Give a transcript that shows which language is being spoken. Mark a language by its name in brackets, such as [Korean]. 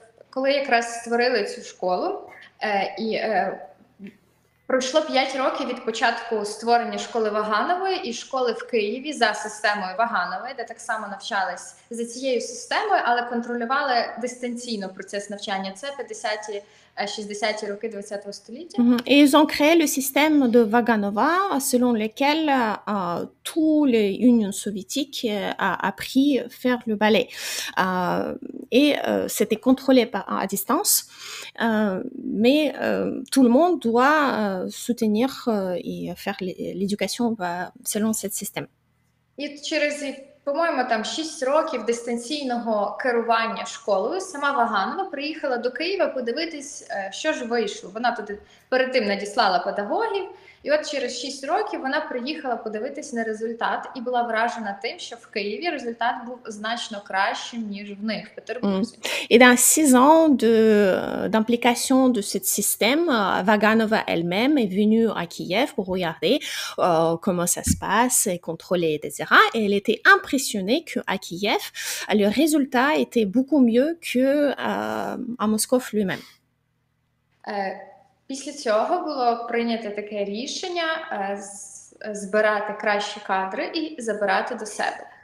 [Ukrainian] Коли якраз створили цю школу, і пройшло 5 років від початку створення школи Ваганової і школи в Києві за системою Ваганової, де так само навчались за цією системою, але контролювали дистанційно процес навчання. Це 50-ті, 60-ті роки ХХ століття. [French] Et ils ont créé le système de Vaganova, selon lequel tous les Unions soviétiques a appris à faire le ballet. Et c'était contrôlé à distance, mais tout le monde doit soutenir et faire l'éducation selon ce système. [Ukrainian] І через, по-моєму, там 6 років дистанційного керування школою сама Ваганова приїхала до Києва подивитись, що ж вийшло. Вона туди перед тим надіслала педагогів, і от через 6 років вона приїхала подивитись на результат і була вражена тим, що в Києві результат був значно кращим, ніж в них, в Петербурзі. [French] Et dans 6 ans d'implication de ce système, Vaganova elle-même est venue à Kiev pour regarder comment ça se passe, et contrôler, etc. Et elle était impressionnée qu'à Kiev, le résultat était beaucoup mieux qu'à Moscou lui-même. [Ukrainian] Після цього було прийнято таке рішення збирати кращі кадри і забирати до себе.